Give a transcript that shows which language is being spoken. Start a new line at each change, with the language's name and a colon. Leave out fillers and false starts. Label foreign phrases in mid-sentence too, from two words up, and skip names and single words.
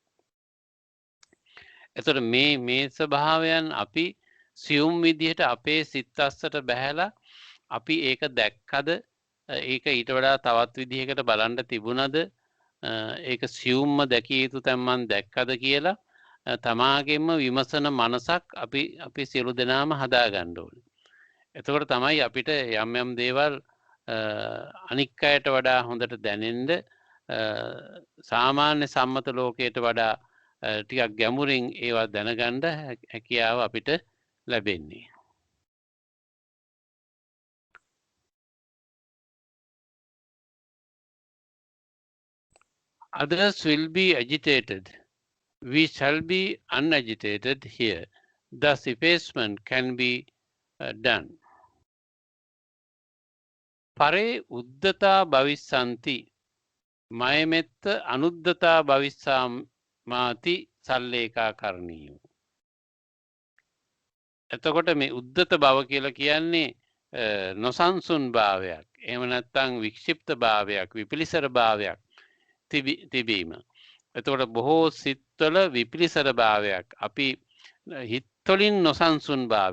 Sinhala: එතකොට මේ ස්වභාවයන් අපි සියුම් විදිහට අපේ සිත් අස්සට බහැලා අපි ඒක දැක්කද ඒක ඊට වඩා තවත් විදිහකට බලන්න තිබුණද ඒක සියුම්ම දැකිය යුතු තැන් මන් දැක්කද කියලා තමාගෙන්ම විමසන මනසක් අපි සියලු දෙනාම හදා ගන්න ඕනේ. එතකොට තමයි අපිට යම් දේවල් අනික් අයට වඩා හොඳට දැනෙන්න සාමාන්‍ය සම්මත ලෝකයට වඩා ටිකක් ගැඹුරින් ඒවා දැනගන්න හැකියාව අපිට ලැබෙන්නේ.
English: Others will be agitated. We shall be unagitated here. Thus effacement can be done.
Pali: Pare uddata bhavissanti mayametta anuddata bhavissamati salleka karniyo.
Sinhala: එතකොට මේ උද්දත බව කියලා කියන්නේ නොසන්සුන් භාවයක්. එහෙම නැත්නම් වික්ෂිප්ත භාවයක්, විපිලිසර භාවයක් තිබීම. එතකොට බොහෝ සිත්වල විපිලිසර භාවයක්. අපි හිතවලින් නොසන්සුන් භාවය.